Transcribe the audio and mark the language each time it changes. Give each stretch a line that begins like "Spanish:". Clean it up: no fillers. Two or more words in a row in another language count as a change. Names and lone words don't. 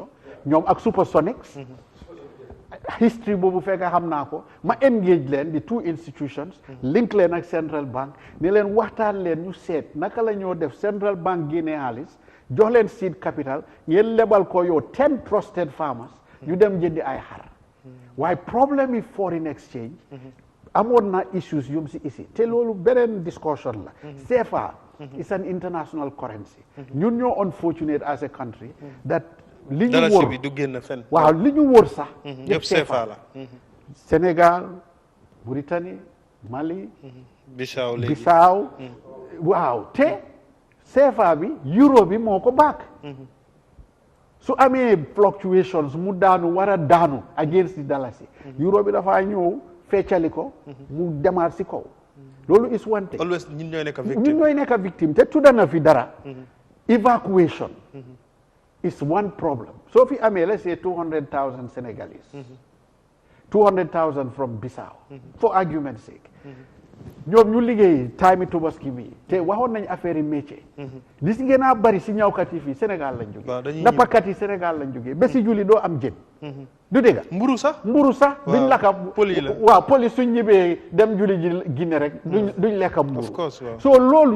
Wolof: ñoom ak Supersonics. history boobu fekk xam naa ko ma engage leen
English: the two institutions.
Wolof: link leen ak Central Bank ne leen waxtaan leen ñu seet naka la ñoo def Central Bank génne xaalis jox leen
English: seed capital
Wolof: ngeen lebal ko yow 10
English: trusted farmers.
Wolof: ñu dem jëndi ay xar. waaye problème yi
English: foreign exchange
Wolof: amoon na issues yum si isi te loolu beneen discussion la
English: CFA is an international currency
Wolof: ñun ñoo
English: unfortunate as a country that
Wolof: li ñu wóor bi du génn fenn waaw li ñu wóor sax yëpp CFA la Sénégal Mauritanie Mali Bissau waaw te CFA bi euro bi moo ko baak su amee fluctuations mu daanu war a daanu
English: against the dalasi
Wolof: euro bi dafa ñëw feccali ko mu demaat si kaw loolu
English: is one thing
Wolof: always ñun ñooy nekk victime te tudda na fi dara
English: evacuation is one problem
Wolof: soo fi amee
English: let's say 200,000 Senegalese 200,000 from Bissau for argument's sake
Wolof: ñoom ñu liggéey time Tabaski bi te waxoon nañ affaire yi métier li si gën a bari si ñawkat yi fii Sénégal lañ jógee nappakat yi Sénégal lañ jógee ba si julli doo am jën du dégg mburu sax duñ lakka waaw poli suñ ñibbee dem julli ji Guinée rek duñ lekka mburu so loolu